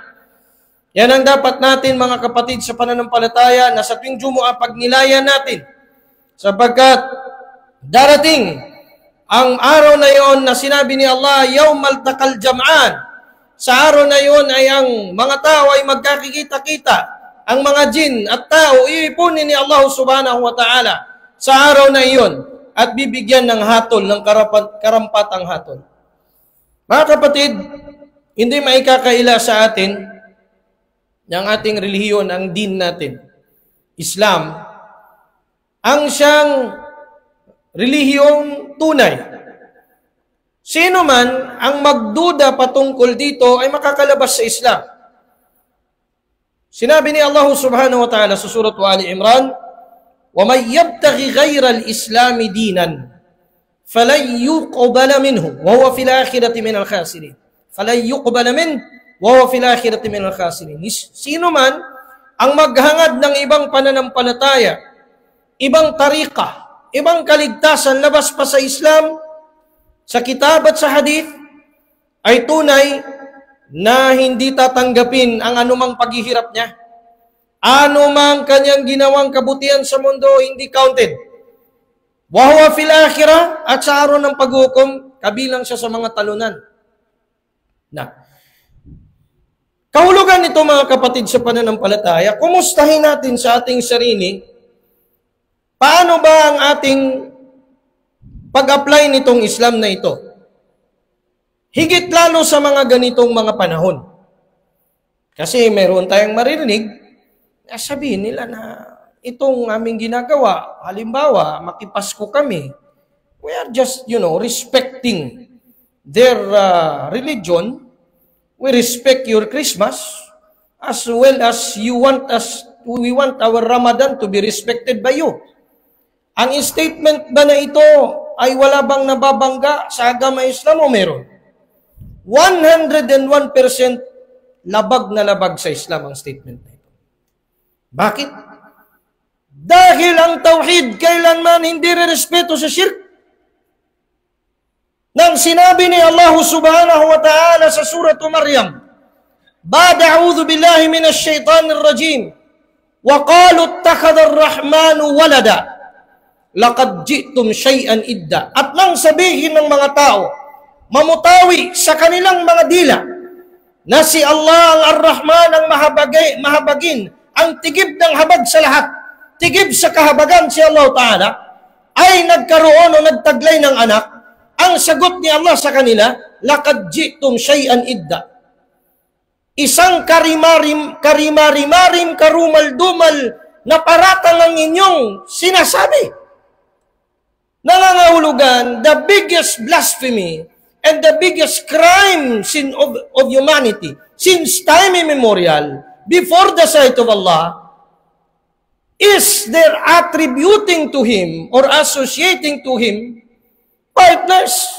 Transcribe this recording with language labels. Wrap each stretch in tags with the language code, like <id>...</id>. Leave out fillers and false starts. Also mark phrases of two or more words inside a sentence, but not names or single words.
<tl>Yan ang dapat natin mga kapatid sa pananampalataya na sa tuwing Jumu'ah pagnilayan natin. Sapagkat darating ang araw na yon na sinabi ni Allah,</tl> <ar>يوم التقى الجمعان.</ar> <tl>Sa araw na yon ay ang mga tao ay magkakikita-kita. Ang mga jin at tao, iipunin ni Allah</tl> <ar>سبحانه وتعالى</ar> <tl>sa araw na iyon at bibigyan ng hatol, ng karampatang hatol. Mga kapatid, hindi maikakaila sa atin ng ating relihiyon, ang din natin, Islam, ang siyang relihiyong tunay. Sino man ang magduda patungkol dito ay makakalabas sa Islam. Sinabi ni Allah</tl> <ar>سبحانه وتعالى</ar> <tl>sa surat Ali Imran,</tl> <ar>وَمَنْ يَبْتَغِ غَيْرَ الْإِسْلَامِ دِينًا فَلَنْ يُقْبَلَ مِنْهُ وَهُوَ فِي الْآخِرَةِ مِنَ الْخَاسِرِينَ فَلَنْ يُقْبَلَ مِنْهُ وَهُوَ فِي الْآخِرَةِ مِنَ الْخَاسِرِينَ.</ar> <tl>Sino man ang maghangad ng ibang pananampalataya, ibang tarika, ibang kaligtasan labas pa sa Islam, sa kitab at sa hadith, ay tunay na hindi tatanggapin ang anumang paghihirap niya. Ano mang kanyang ginawang kabutihan sa mundo, hindi counted.</tl> <ar>وهو في الآخرة,</ar> <tl>at sa araw ng paghukom, kabilang siya sa mga talunan. Kahulugan nito mga kapatid sa pananampalataya, kumustahin natin sa ating sarili, paano ba ang ating pag-apply nitong Islam na ito? Higit lalo sa mga ganitong mga panahon. Kasi meron tayong maririnig, sabihin nila na itong aming ginagawa, halimbawa, makipasko kami,</tl> <en>we are just, respecting their religion. We respect your Christmas as well as we want our Ramadan to be respected by you.</en> <tl>Ang statement ba na ito ay wala bang nababangga sa agama Islam o meron? 101% labag na labag sa Islam ang statement na ito. Bakit? Dahil ang tauhid kailanman hindi respeto sa shirk. Nang sinabi ni Allah</tl> <ar>سبحانه وتعالى</ar> <tl>sa surah Maryam,</tl> <ar>بعد أعوذ بالله من الشيطان الرجيم, وقالوا اتخذ الرحمن ولدا لقد جئتم شيئا إدا.</ar> <tl>At nang sabihin ng mga tao, mamutawi sa kanilang mga dila, na si Allah ang Ar-Rahman ang mahabagin, ang tigib ng habag sa lahat, tigib sa kahabagan si Allah Ta'ala, ay nagkaroon o nagtaglay ng anak. Ang sagot ni Allah sa kanila,</tl> <ar>لقد جئتم شيئا إدا.</ar> <tl>Isang karimari-marim, karumal-dumal na paratang ang inyong sinasabi. Nangangahulugan,</tl> <en>the biggest blasphemy and the biggest crime sin of humanity since time immemorial before the sight of Allah is their attributing to Him or associating to Him partners.</en>